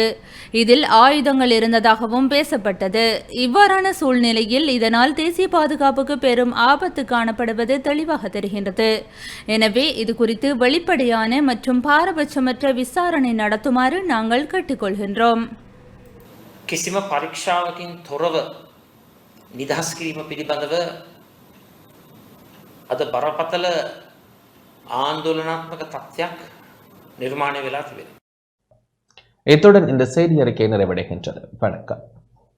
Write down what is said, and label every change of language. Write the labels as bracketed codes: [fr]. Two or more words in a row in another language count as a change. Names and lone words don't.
[ta] இதில் ஆயுதங்கள் இருந்ததாகவும் பேசப்பட்டது. இவ்வாறான சூழ்நிலையில் இதனால் தேசிய பாதுகாப்புக்கு பெரும் ஆபத்து காணப்படுவது தெளிவாக தெரிகின்றது. எனவே இது குறித்து வெளிப்படையான மற்றும் பாரபட்சமற்ற விசாரணை நடத்துமாறு நாங்கள் கேட்டுக்கொள்கின்றோம். [si] කිසිම පරීක්ෂාවකින් තොරව නිදහස් කිරීම පිළිබඳව අද බරපතල ආందోලනාත්මක තත්ත්වයක් නිර්මාණය වෙලා තිබෙනවා. [ta] இத்துடன் இந்த செய்தி அறிக்கை நிறைவடைகின்றது. வணக்கம்.